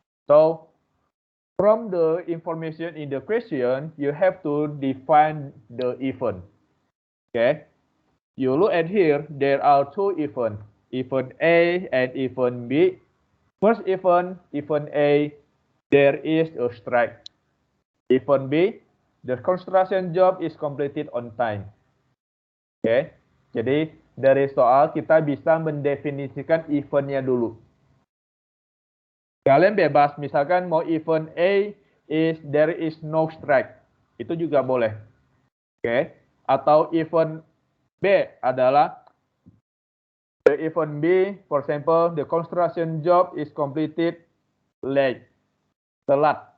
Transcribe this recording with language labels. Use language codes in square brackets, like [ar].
[en] So, from the information in the question, you have to define the event. Okay? You look at here, there are two events, event A and event B. First event A, there is a strike. Event B, the construction job is completed on time. Okay? [id] Jadi, dari soal kita bisa mendefinisikan eventnya dulu. Kalian bebas, misalkan mau event A [en] is there is no strike. [id] Itu juga boleh. Oke. Atau [en] event B adalah the event B, for example, the construction job is completed late. [id] Telat.